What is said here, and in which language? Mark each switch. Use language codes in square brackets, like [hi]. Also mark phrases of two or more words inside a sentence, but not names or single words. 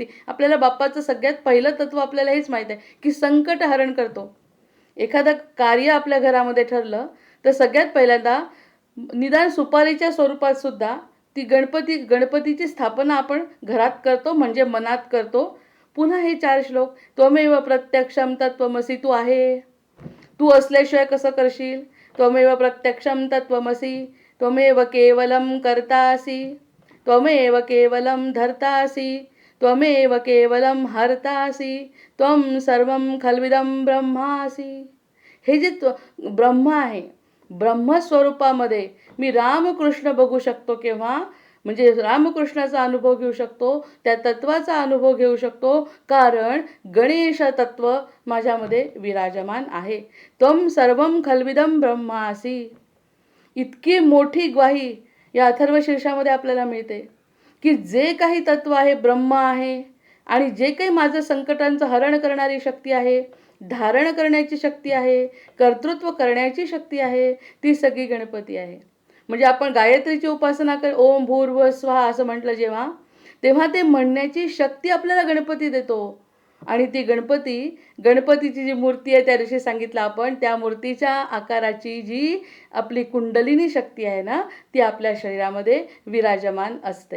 [mr] आपल्याला बाप्पाचं सगळ्यात पहिलं तत्व आपल्याला हेच माहीत आहे की संकट हरण करतो. एखादं कार्य आपल्या घरामध्ये ठरलं तर सगळ्यात पहिल्यांदा निदान सुपारीच्या स्वरूपात सुद्धा ती गणपतीची स्थापना आपण घरात करतो, म्हणजे मनात करतो. पुन्हा हे 4 श्लोक, [sa] त्वमेव प्रत्यक्षम तत्वमसी. [mr] तू आहे, तू असल्याशिवाय कसं करशील? [sa] त्वमेव प्रत्यक्षम तत्वमसी. त्वमेव केवलम कर्तासी. त्वमेव केवलम धर्तासी. त्वमेव केवलम हर्तासी. त्वं सर्वं खल्विदं ब्रह्मासी. [mr] हे जे ब्रह्म आहे, ब्रह्मस्वरूपामध्ये मी रामकृष्ण बघू शकतो केव्हा? म्हणजे रामकृष्णाचा अनुभव घेऊ शकतो, त्या तत्वाचा अनुभव घेऊ शकतो, कारण गणेश तत्व माझ्यामध्ये विराजमान आहे. [sa] त्वं सर्वं खल्विदं ब्रह्मासी. [mr] इतकी मोठी ग्वाही या अथर्वशीर्षामध्ये आपल्याला मिळते की जे काही तत्व आहे ब्रह्म आहे, आणि जे काही माझं संकटांचं हरण करणारी शक्ती आहे, धारण करण्याची शक्ती आहे, कर्तृत्व करण्याची शक्ती आहे, ती सगळी गणपती आहे. म्हणजे आपण गायत्रीची उपासना [sa] ओम भूर्भुवः स्वः [mr] असं म्हटलं जेव्हा, तेव्हा ते म्हणण्याची शक्ती आपल्याला गणपती देतो. आणि ती गणपतीची जी मूर्ती आहे, त्या दिवशी सांगितलं आपण, त्या मूर्तीच्या आकाराची जी आपली कुंडलिनी शक्ती आहे ना, ती आपल्या शरीरामध्ये विराजमान असते.